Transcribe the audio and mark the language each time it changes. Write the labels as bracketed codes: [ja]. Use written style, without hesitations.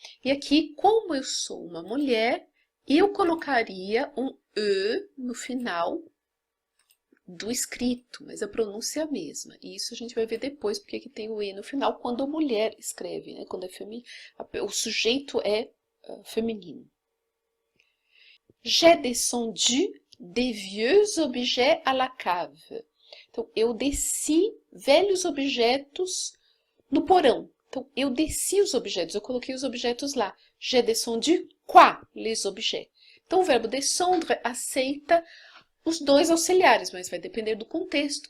[pt] E aqui, como eu sou uma mulher, eu colocaria um E no final do escrito, mas a pronúncia é a mesma. E isso a gente vai ver depois, porque que tem o E no final, quando a mulher escreve, né? Quando é o sujeito é feminino. [fr] J'ai descendu des vieux objets à la cave. [pt] Então, eu desci velhos objetos no porão. Então, eu desci os objetos, eu coloquei os objetos lá. [fr] J'ai descendu quoi? Les objets. [pt] Então, o verbo descendre aceita os dois auxiliares, mas vai depender do contexto.